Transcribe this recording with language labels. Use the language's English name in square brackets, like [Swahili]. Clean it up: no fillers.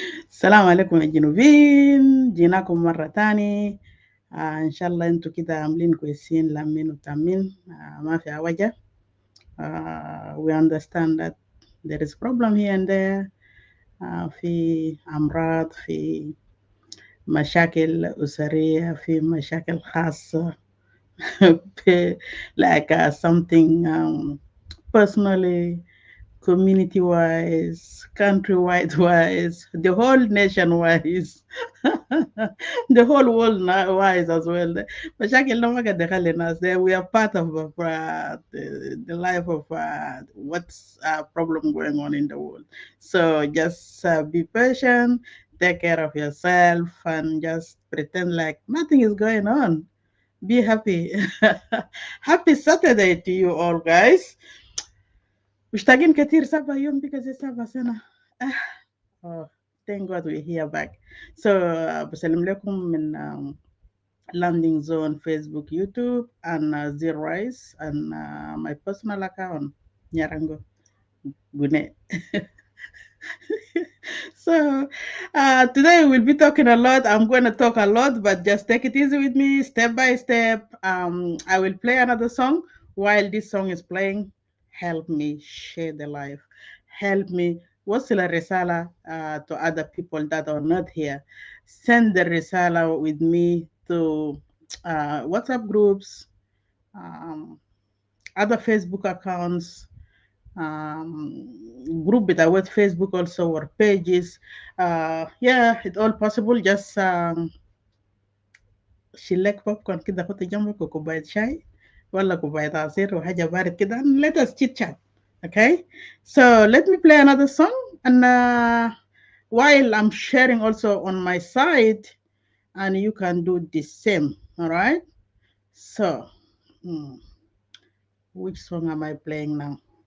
[Arabic] السلام عليكم يا جنوبين، جيناكم مرة تاني. إن شاء الله انتوا كده عاملين كويسين لامين وتامين، ما في عوجة. [English] We understand that there is problem here and there. [Arabic] في أمراض، في مشاكل أسرية، في مشاكل خاصة [English] like something personally, community-wise, country-wide-wise, the whole nation-wise, the whole world-wise as well. [Arabic] مشاكل ما قد دخل الناس. [English] We are part of the life of what's problem going on in the world. So just be patient, take care of yourself, and just pretend like nothing is going on. Be happy. Happy Saturday to you all, guys. [Arabic] مشتاقين كتير 7 يوم بكذا 7 سنة. [English] Thank God we're here back. So [Arabic] بسلم لكم من [English] landing zone Facebook, YouTube, and Zero Rise, and my personal account Nyarango Gune. So today we'll be talking a lot. I'm going to talk a lot, but just take it easy with me, step by step. I will play another song. While this song is playing, help me share the life. Help me [Arabic] wasil risala [English] to other people that are not here. Send the risala with me to WhatsApp groups, other Facebook accounts, group with our Facebook also, or pages. Yeah, it's all possible. Just select popcorn [Arabic] كده حط جنبك وكوباية شاي ولا كوباية عصير وحاجة بارد كده, [English] and let us chit chat. Okay, so let me play another song, and while I'm sharing also on my side, and you can do the same. All right, so which song am I playing now?